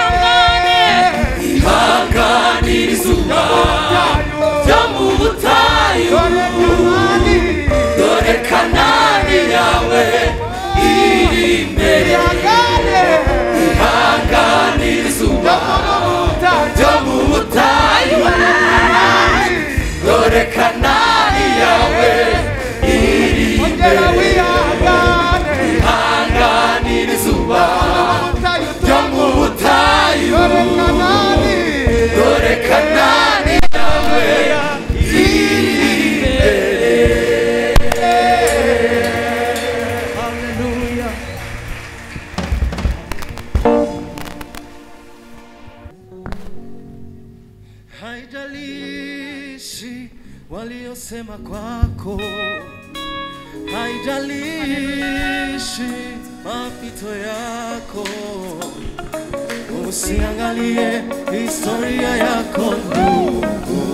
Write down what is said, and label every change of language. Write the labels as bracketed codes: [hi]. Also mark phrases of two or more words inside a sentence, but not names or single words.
[rw] ihanganira izuba ryo mu butayu dore Kanani yawe iri imbere ihanganira izuba ryo mu butayu dore Kanani yawe iri imbere ihanganira izuba ryo mu butayu dore Kanani yawe iri imbere. Hallelujah. [sw] haijalishi waliosema kwako, haijalishi mapito yako, usiangalie historia yako ndugu.